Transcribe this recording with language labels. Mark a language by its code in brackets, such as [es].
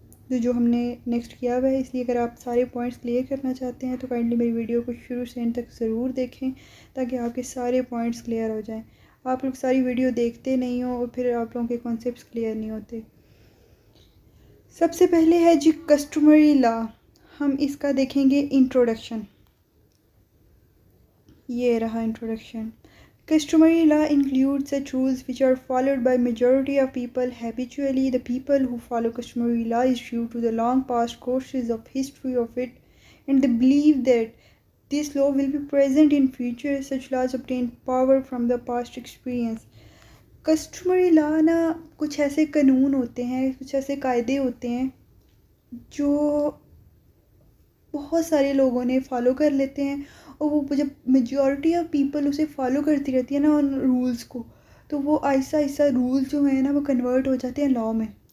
[hi] तो जो हमने नेक्स्ट किया हुआ है, इसलिए अगर आप सारे पॉइंट्स क्लियर करना चाहते हैं तो काइंडली मेरी वीडियो को शुरू से एंड तक ज़रूर देखें, ताकि आपके सारे पॉइंट्स क्लियर हो जाएं। आप लोग सारी वीडियो देखते नहीं हो और फिर आप लोगों के कॉन्सेप्ट्स क्लियर नहीं होते। सबसे पहले है जी कस्टमरी लॉ, हम इसका देखेंगे इंट्रोडक्शन। ये रहा introduction. [en] Customary law includes such rules which are followed by majority of people habitually. The people who follow customary law is due to the long past courses of history of it, and they believe that this law will be present in future. Such laws obtain power from the past experience. [hi] Customary law ना, कुछ ऐसे कानून होते हैं, कुछ ऐसे कायदे होते हैं जो बहुत सारे लोगों ने फॉलो कर लेते हैं, और वो जब मेजॉरिटी ऑफ पीपल उसे फॉलो करती रहती है ना उन रूल्स को, तो वो आहिस्ता आहिस्ता रूल्स जो है ना वो कन्वर्ट हो जाते हैं लॉ में।